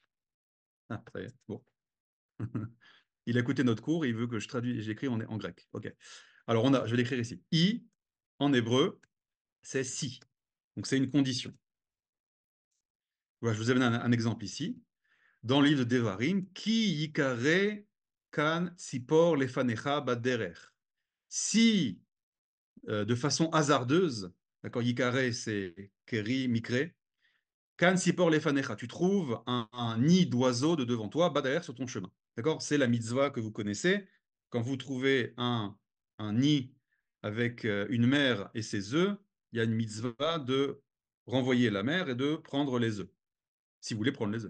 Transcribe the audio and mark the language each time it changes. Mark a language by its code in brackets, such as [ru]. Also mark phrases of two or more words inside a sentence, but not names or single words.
[fr] Je ne peux plus écrire en français. Ah, ça y est, bon. Il a écouté notre cours et il veut que j'écris en grec. OK. Alors, je vais l'écrire ici. I, en hébreu, c'est si. Donc, c'est une condition. Voilà, je vous ai donné un exemple ici. Dans le livre de Devarim, [he] כי יקרא קן ציפור לפניך בדרך. [fr] Si, de façon hasardeuse, d'accord, yikare, c'est keri, [he] מקרה קן ציפור לפניך, [fr] tu trouves un nid d'oiseau de devant toi, baderer, sur ton chemin. D'accord? C'est la mitzvah que vous connaissez. Quand vous trouvez un nid avec une mère et ses œufs, il y a une mitzvah de renvoyer la mère et de prendre les œufs, si vous voulez prendre les œufs.